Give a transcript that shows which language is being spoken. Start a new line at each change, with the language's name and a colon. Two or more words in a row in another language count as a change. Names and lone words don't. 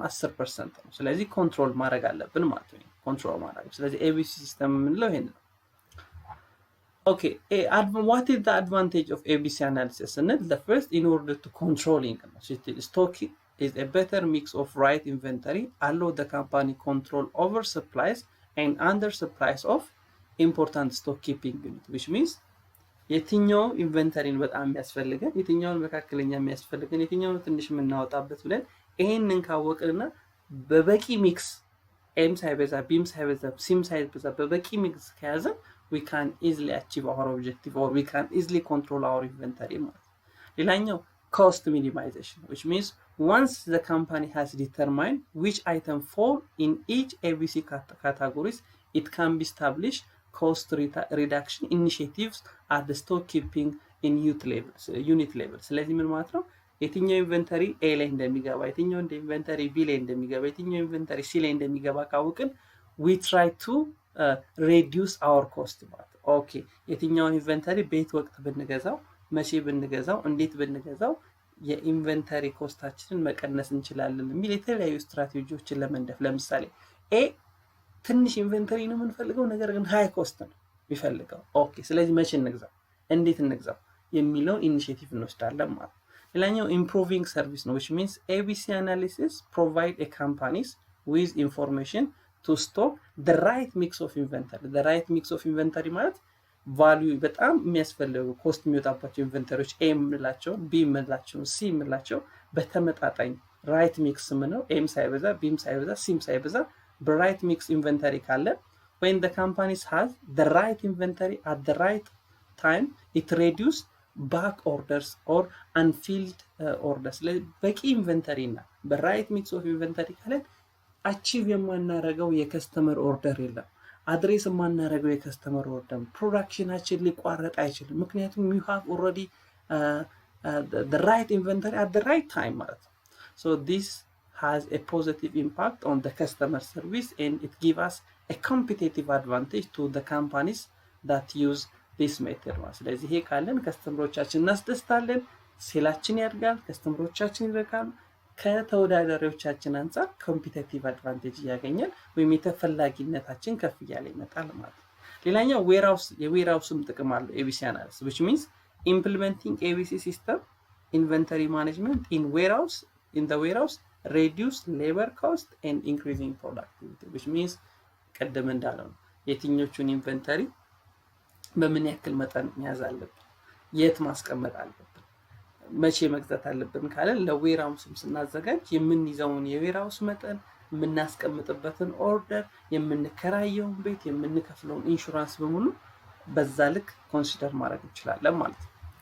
Amharic: 10% ነው። ስለዚህ ኮንትሮል ማድረግ አለብን ማለት ነው። ኮንትሮል ማድረግ ስለዚህ
English: ABC system
Amharic: የምንለው ይሄን ነው። ኦኬ
English: what is the advantage of ABC analysis? And the first, in order to controlling stocking is a better mix of right inventory, allow the company control over supplies and under supplies of important stock keeping unit, which means
Amharic: የትኛው ኢንቨንተሪን በጣም የሚያስፈልገን የትኛውን መካከለኛ የሚያስፈልገን የትኛውን ትንሽ የምናወጣበት ብለን ይሄንን ካወቅንና በበቂ ሚክስ ኤም ሳይበዛ ቢም ሳይበዛ ሲም ሳይበዛ በበቂ ሚክስ ከያዘ
English: we can easily achieve our objective or we can easily control our inventory
Amharic: ማለት ነው። ሌላኛው
English: cost minimization, which means once the company has determined which item fall in each ABC categories, it can be established cost reduction initiatives at the stock keeping in unit level።
Amharic: ስለዚህ ምን ማለት ነው? የትኛው ኢንቨንተሪ ኤ ላይ እንደሚገባ የትኛው ኢንቨንተሪ ቢ ላይ እንደሚገባ የትኛው ኢንቨንተሪ ሲ ላይ እንደሚገባ ካወቅን
English: we try to reduce our cost
Amharic: ማለት ኦኬ የትኛውን ኢንቨንተሪ ቤት ወቅት ብንገዛው መቼ ብንገዛው እንዴት ብንገዛው የኢንቨንተሪ ኮስታችንን መቀነስ እንችላለን የሚል የተለያዩ ስትራቴጂዎችን ለመንደፍ ለምሳሌ ኤ ትንሽ ኢንቨንተሪ ነው የምንፈልገው ነገር ግን
English: high cost
Amharic: ነው የሚፈልገው ኦኬ ስለዚህ መቼ እንግዛው እንዴት እንግዛው የሚለውን ኢኒሺዬቲቭ እንወስዳለን ማለት ነው። ሌላኛው
English: improving service
Amharic: ነው
English: which means ABC analysis provide a companies with information to stock the right mix of inventory. the right mix of inventory
Amharic: ማለት ቫልዩ በጣም የሚያስፈልጉ ኮስት የሚወጣባቸው ኢንቨንተሪዎች ኤ የምንላቸው ቢ የምንላቸው ሲ የምንላቸው በተመጣጣኝ
English: right mix
Amharic: ምነው ኤም ሳይበዛ ቢም ሳይበዛ ሲም ሳይበዛ
English: right mix inventory
Amharic: ካለ
English: when the companies has the right inventory at the right time it reduce back orders or unfilled orders
Amharic: በቂ ኢንቨንተሪ እና
English: right mix of inventory
Amharic: ካለ አቺቭ የማናረገው
English: customer order
Amharic: የለም አድሬስ የማናረገው
English: customer order
Amharic: ፕሮዳክሽናችን ሊቋረጥ አይችልም ምክንያቱም
English: you have already the right inventory at the right time
Amharic: ማለት ነው።
English: so this has a positive impact on the customer service and it gives us a competitive advantage to the companies that use this method
Amharic: ማለት ስለዚህ ይሄ ካለን ከስተመሮቻችን እናስደስታለን ሴላችን ያድጋል ከስተመሮቻችን ይረካሉ ከተወዳዳሪዎቻችን አንፃር
English: competitive advantage
Amharic: ያገኛል ወይም የተፈላጊነታችን ከፍ እያለ ይመጣል ማለት ነው። ሌላኛው የዌርሃውስም ጥቅም
English: አለው ABC analysis which means implementing ABC system inventory management in the warehouse reduce
Amharic: labor cost and increasing productivity
English: which means
Amharic: ቀደም እንዳለው ነው የትኞቹን ኢንቨንተሪ በምን ያክል መጠን መያዝ አለብን የት ማስቀመጥ አለብን መቼ መግዛት አለብን ካለ ለዌርሃውስም ስናዘጋጅ የምንይዘውን የዌርሃውስ መጠን የምናስቀምጥበትን ኦርደር የምንከራየውን ቤት የምንከፍለውን ኢንሹራንስ በሙሉ በዛ ልክ ኮንሲደር ማድረግ እንችላለን ማለት ነው።